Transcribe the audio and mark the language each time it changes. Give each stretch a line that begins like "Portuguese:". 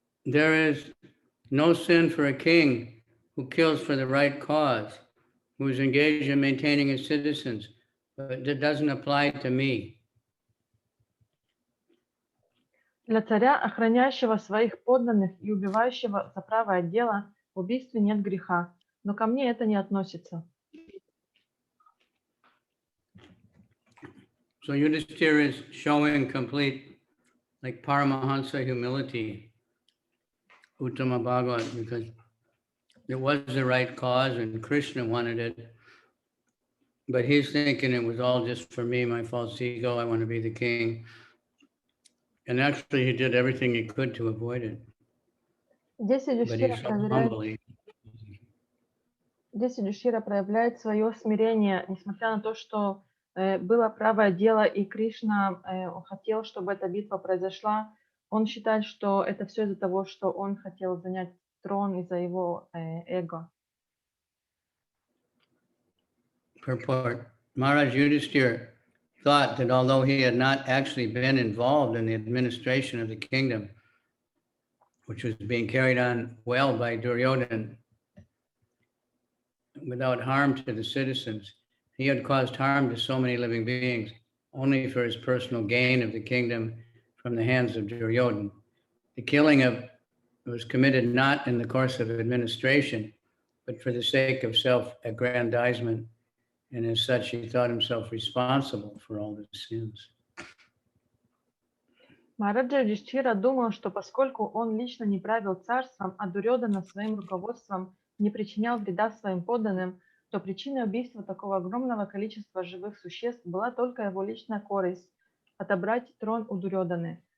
English: There is no sin for a king who kills for the right cause, who is engaged in maintaining his citizens, but it doesn't apply to me.
Russian: Для царя, охраняющего своих подданных и убивающего за правое дело, в убийстве нет греха, но ко мне это не относится.
English: So Yudhishthira is showing complete, like Paramahansa humility, Uttama Bhagavat, because it was the right cause and Krishna wanted it. But he's thinking it was all just for me, my false ego, I want to be the king. And actually he did everything he could to avoid it.
Russian: Здесь
English: But
Russian: Юдхишthира
English: he's so humble.
Russian: проявляет свое смирение, несмотря на то, что было правое дело, и Кришна хотел, чтобы эта битва произошла. Он считает, что это все из-за того, что он хотел занять трон из-за его эго.
English: Purport. Maharaj Yudhishthira thought that although he had not actually been involved in the administration of the kingdom, which was being carried on well by Duryodhana, without harm to the citizens, he had caused harm to so many living beings only for his personal gain of the kingdom from the hands of Duryodhana. The killing was committed not in the course of administration, but for the sake of self-aggrandizement, and as such he thought himself responsible for all the sins.
Russian: Махараджа Юдхишthira думал, что поскольку он лично не правил царством, а Дурьодана своим руководством не причинял вреда своим подданным, то причиной убийства такого огромного количества живых существ была только его личная корысть – отобрать трон у Дурьоданы.